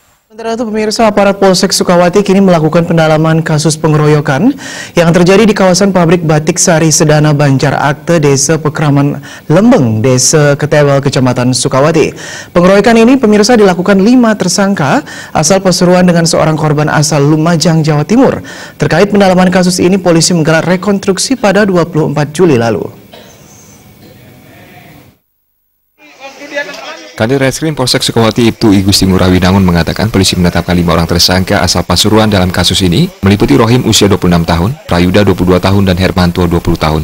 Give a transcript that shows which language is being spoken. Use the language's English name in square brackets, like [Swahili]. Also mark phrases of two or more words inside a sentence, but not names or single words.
[Indonesian] Sementara itu pemirsa, aparat Polsek Sukawati kini melakukan pendalaman kasus pengeroyokan yang terjadi di kawasan pabrik batik Sari Sedana Banjar Akte, Desa Pekraman Lembeng, Desa Ketewel, Kecamatan Sukawati. Pengeroyokan ini pemirsa dilakukan 5 tersangka asal Pasuruan dengan seorang korban asal Lumajang, Jawa Timur. Terkait pendalaman kasus ini, polisi menggelar rekonstruksi pada 24 Juli lalu. Kanit Reskrim Polsek Sukawati Ibtu I Gusti Ngurah Winangun mengatakan polisi menetapkan 5 orang tersangka asal Pasuruan dalam kasus ini, meliputi Rohim usia 26 tahun, Prayuda 22 tahun, dan Hermanto 20 tahun.